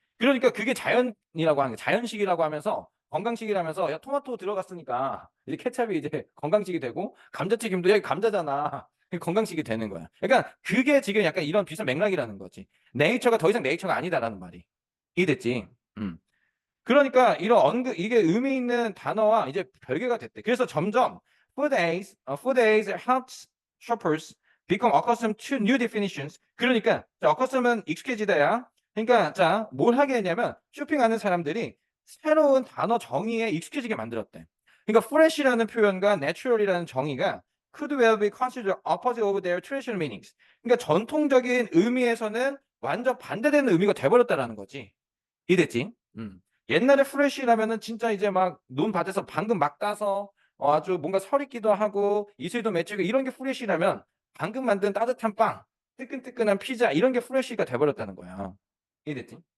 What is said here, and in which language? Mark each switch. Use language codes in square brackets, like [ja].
[ko] 그러니까 그게 자연이라고 하는 거야. 자연식이라고 하면서 건강식이라면서 야 토마토 들어갔으니까 이제 케찹이 이제 건강식이 되고 감자튀김도 야 감자잖아. 건강식이 되는 거야. 그러니까 그게 지금 약간 이런 비슷한 맥락이라는 거지. 네이처가 더 이상 네이처가 아니다라는 말이. 이해됐지? 음. 그러니까 이게 의미 있는 단어와 이제 별개가 됐대. 그래서 점점 [en] food aids helps shoppers become accustomed to new definitions. [ko] 그러니까 accustomed은 익숙해지다야. 그러니까 자, 뭘 하게 했냐면 쇼핑하는 사람들이 새로운 단어 정의에 익숙해지게 만들었대. 그러니까 fresh라는 표현과 natural이라는 정의가 [en] could well be considered opposite of their traditional meanings. [ko] 그러니까 전통적인 의미에서는 완전 반대되는 의미가 돼버렸다라는 거지. 이해됐지? 옛날에 프레쉬라면은 진짜 이제 막 논 밭에서 방금 막 따서 아주 뭔가 서리기도 하고 이슬도 맺히고 이런 게 프레쉬라면 방금 만든 따뜻한 빵, 뜨끈뜨끈한 피자 이런 게 프레쉬가 돼버렸다는 거야. 이해됐지?